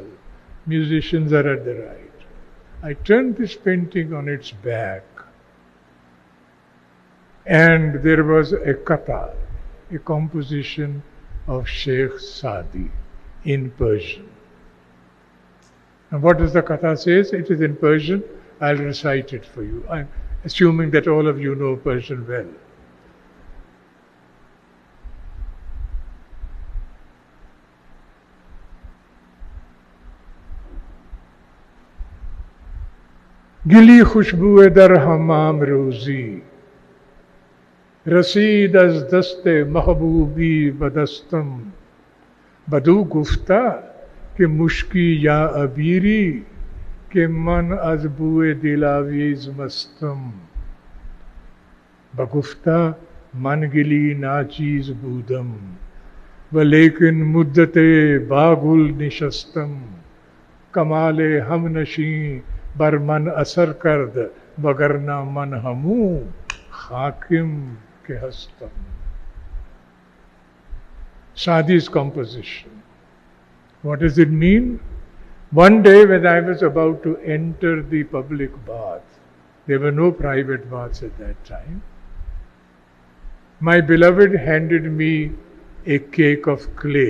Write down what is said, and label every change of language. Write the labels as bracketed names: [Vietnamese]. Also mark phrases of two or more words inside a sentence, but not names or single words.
[English] Musicians are at the right. I turned this painting on its back, and there was a katha, a composition of Sheikh Sadi in Persian. And what does the katha say? It is in Persian. I'll recite it for you. I'm assuming that all of you know Persian well. [Persian] گلی خوشبوی در حمام روزی، رسید از دست محبوبی بدستم، بدو گفتا که مشکی یا عبیری، که من از بوی دلاویز مستم, بگفتا من گلی ناچیز بودم، ولیکن مدتی با گل نشستم، کمال همنشین بر من اثر کرد وگرنه من همو حاکیم که هستم. [English] Sadi's composition. What does it mean? One day when I was about to enter the public bath, there were no private baths at that time, my beloved handed me a cake of clay.